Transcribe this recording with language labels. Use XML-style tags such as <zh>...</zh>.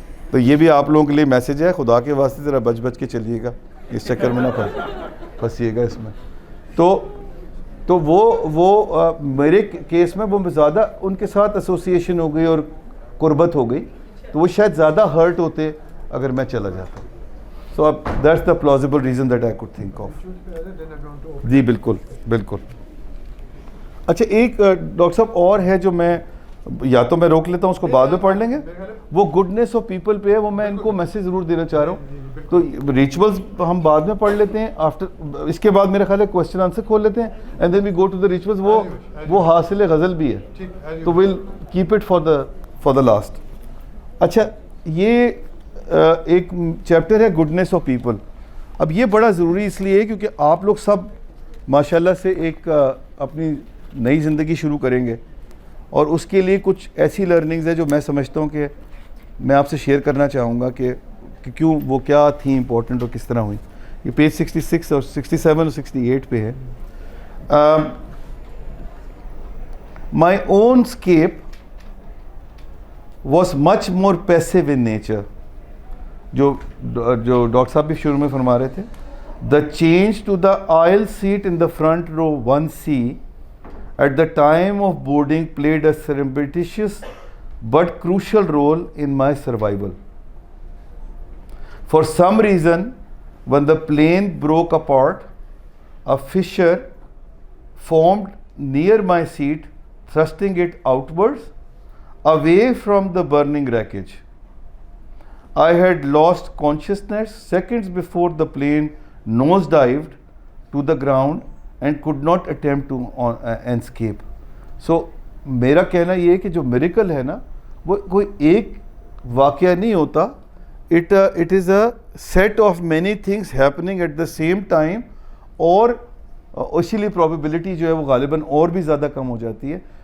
<ur>تو یہ بھی آپ لوگوں کے لیے میسیج ہے, خدا کے واسطے ذرا بچ کے چلیے گا, اس چکر میں نہ پھنسیے گا اس میں. تو وہ میرے کیس میں وہ زیادہ ان کے ساتھ ایسوسیشن ہو گئی اور قربت ہو گئی, تو وہ شاید زیادہ ہرٹ ہوتے اگر میں چلا جاتا.</ur> <en>So that's the plausible reason that I could think of.</en> <ur>جی بالکل بالکل. اچھا, ایک ڈاکٹر صاحب اور ہے جو میں یا تو میں روک لیتا ہوں, اس کو بعد میں پڑھ لیں گے. وہ گڈنس آف پیپل پہ ہے, وہ میں ان کو میسیج ضرور دینا چاہ رہا ہوں. تو ریچولز ہم بعد میں پڑھ لیتے ہیں, اس کے بعد میرا خیال ہے کوشچن آنسر کھول لیتے ہیں,</ur> <en>And then we go to the rituals.</en> <ur>وہ حاصل غزل بھی ہے, تو</ur> <en>We'll keep it for the last.</en> <ur>اچھا, یہ ایک چیپٹر ہے گڈنس آف پیپل. اب یہ بڑا ضروری اس لیے ہے کیونکہ آپ لوگ سب ماشاءاللہ سے ایک اپنی نئی زندگی شروع کریں گے, اور اس کے لیے کچھ ایسی لرننگز ہیں جو میں سمجھتا ہوں کہ میں آپ سے شیئر کرنا چاہوں گا کہ کیوں وہ کیا تھی امپورٹنٹ اور کس طرح ہوئی. یہ پیج 66 اور 67 اور 68 پہ ہے.</ur> <en>My own escape was much more passive in nature.</en> <ur>جو ڈاکٹر صاحب بھی شروع میں فرما رہے تھے.</ur> <en>The change to the aisle seat in the front row 1C at the time of boarding played a surreptitious but crucial role in my survival. For some reason, when the plane broke apart, a fissure formed near my seat, thrusting it outwards, away from the burning wreckage. I had lost consciousness seconds before the plane nosedived to the ground and could not attempt to escape.</en> <ur>So میرا کہنا یہ ہے کہ جو miracle ہے نا, وہ کوئی ایک واقعہ نہیں ہوتا.</ur> <en>It is a set of many things happening at the same time,</en> <ur>اور اسی لیے probability جو ہے وہ غالباً اور بھی زیادہ کم ہو جاتی ہے.</ur>